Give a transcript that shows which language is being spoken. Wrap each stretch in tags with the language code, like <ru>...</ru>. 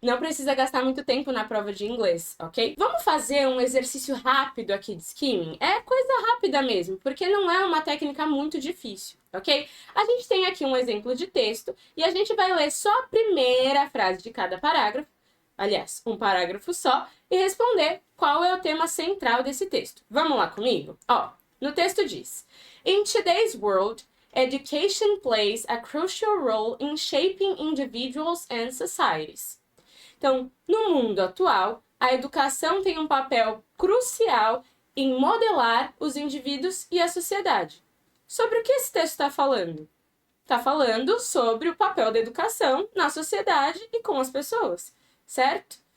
<pt>Não precisa gastar muito tempo na prova de inglês, ok? Vamos fazer um exercício rápido aqui de skimming? É coisa rápida mesmo, porque não é uma técnica muito difícil, ok? A gente tem aqui um exemplo de texto e a gente vai ler só a primeira frase de cada parágrafo, aliás, um parágrafo só, e responder qual é o tema central desse texto. Vamos lá comigo? Ó, no texto diz:</pt> <en>In today's world, education plays a crucial role in shaping individuals and societies.</en> <pt>Então, no mundo atual, a educação tem um papel crucial em modelar os indivíduos e a sociedade. Sobre o que esse texto está falando? Está falando sobre o papel da educação na sociedade e com as pessoas, certo?</pt>